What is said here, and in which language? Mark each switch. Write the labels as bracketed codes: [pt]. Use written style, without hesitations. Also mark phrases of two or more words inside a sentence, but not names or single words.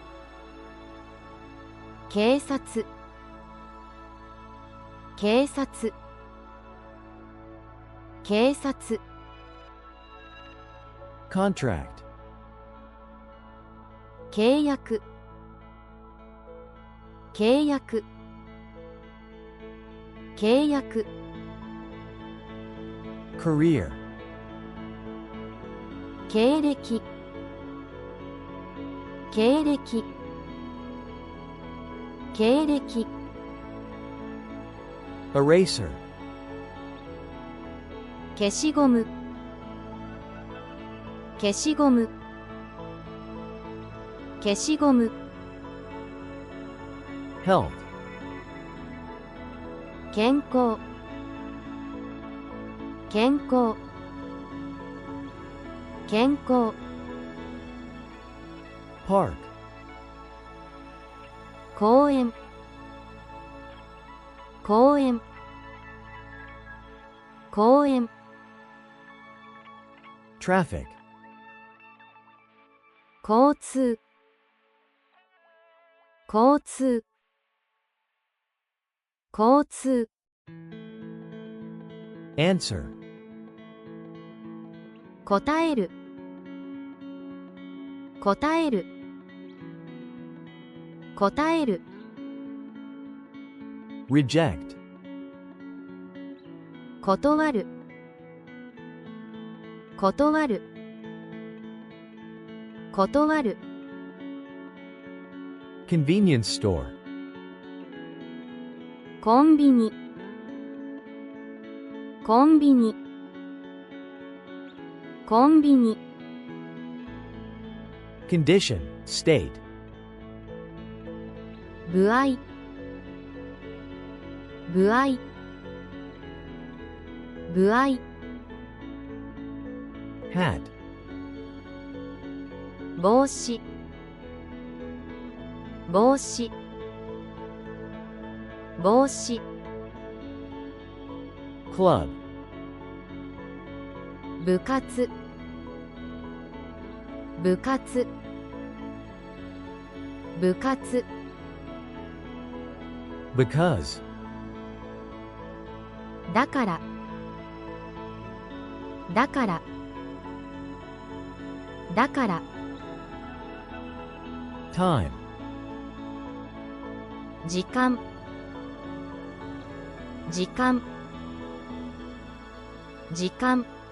[ja] 警察、警察、警察、 [en] Contract. [ja] 契約、契約、契約、 [en] Career. [ja] 経歴、経歴、経歴、 [en] Eraser. [ja] 消しゴム、消しゴム、消しゴム、 [en] Health. [ja] 健康、健康、健康、 [en] Park. [ja] 公園、公園、公園、 [en] Traffic. [ja] 交通、交通、交通、 [en] Answer. [ja] 答える、答える、答える、 [en] Reject. [ja] 断る、断る、断る、 [en] Convenience store. [ja] コンビニ、コンビニ、コンビニ、 [en] Condition. State. [ja] 具合、具合、具合、 [en] Hat. [ja] 帽子、帽子、帽子、 [en] Club. [ja] 部活、部活、部活、 [en] Because. [ja] だから、だから、だから、 [en] Time. [ja] 時間、時間、時間、